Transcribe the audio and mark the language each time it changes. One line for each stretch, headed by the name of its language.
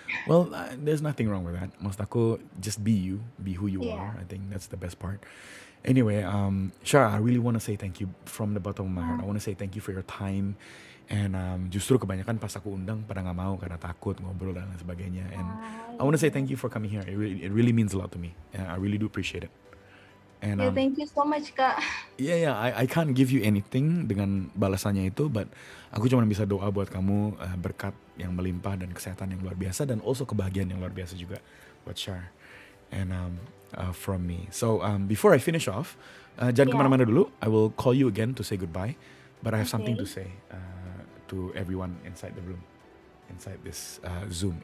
English: Well, there's nothing wrong with that.
Indonesian: Maksud aku,
English: just be you, be who you Yeah. are. I think that's the best part. Anyway, Shara, I really want to say thank you from the bottom of my heart. I want to say thank you for your time.
Indonesian: And justru kebanyakan pas aku undang pada nggak mau karena takut ngobrol dan lain sebagainya.
English: And I want to say thank you for coming here. It really means a lot to me. I really do appreciate it. And Ya, thank you so much, Kak. yeah, I can't give you anything
Indonesian: dengan balasannya itu, but aku cuma bisa doa buat kamu berkat yang melimpah dan kesehatan yang luar biasa dan also kebahagiaan yang luar biasa juga buat Shar
English: and from me. So before I finish off,
Indonesian: jangan
English: Yeah.
Indonesian: kemana-mana dulu.
English: I will call you again to say goodbye, but I have something to Okay. say to everyone inside the room, inside this Zoom.